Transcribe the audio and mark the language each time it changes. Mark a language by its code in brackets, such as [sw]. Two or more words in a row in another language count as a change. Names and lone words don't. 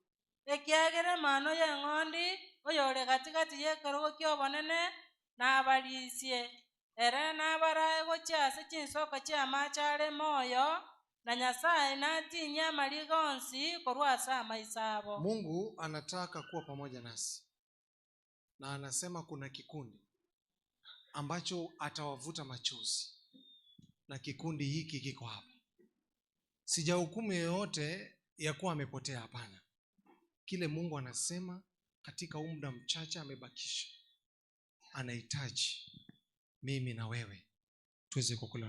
[guz] Ekiagere mano y'eng'ondi oyore katikati y'ekerogo kiobonene n'abarisie ere n'abarae gochiase chinsoko chiamache are moyo na Nyasaye natinya amari gonsi korwa ase amaiso abo. [sw] Mungu anataka kuwa pamoja nasi, na anasema kuna kikundi ambacho atawavuta machozi, na kikundi hiki kiko hapa. Sijahukumu yoyote ya kuwa amepotea, hapana. Kile Mungu anasema katika muda mchache amebakisha, anahitaji mimi na wewe tuweze kukula.